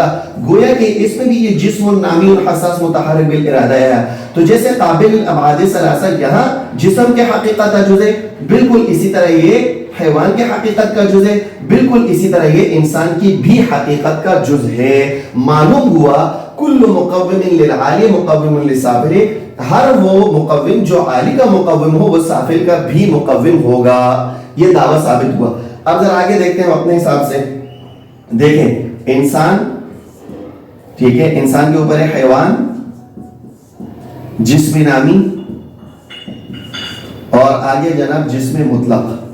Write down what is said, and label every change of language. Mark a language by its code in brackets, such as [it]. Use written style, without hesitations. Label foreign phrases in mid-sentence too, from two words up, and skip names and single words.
[ur] گویا کہ اس میں بھی یہ جسم نامی حساس متحرک بالارادہ ہے. تو جیسے [ar] قابل للابعاد ثلاثہ [ur] یہاں جسم کے حقیقت کا جز ہے, بالکل اسی طرح یہ حیوان کے حقیقت کا جز ہے, بالکل اسی طرح یہ انسان کی بھی حقیقت کا جز ہے. معلوم ہوا [ar] کل مقوم للعالی مقوم للسافل, [ur] ہر وہ مقوم جو عالی کا مقوم ہو وہ سافل کا بھی مقوم ہوگا. یہ دعویٰ ثابت ہوا. اب ذرا آگے دیکھتے ہیں اپنے حساب سے. دیکھیں انسان, ٹھیک ہے, انسان کے اوپر ہے حیوان, جسم نامی, اور آگے جناب جسم مطلق.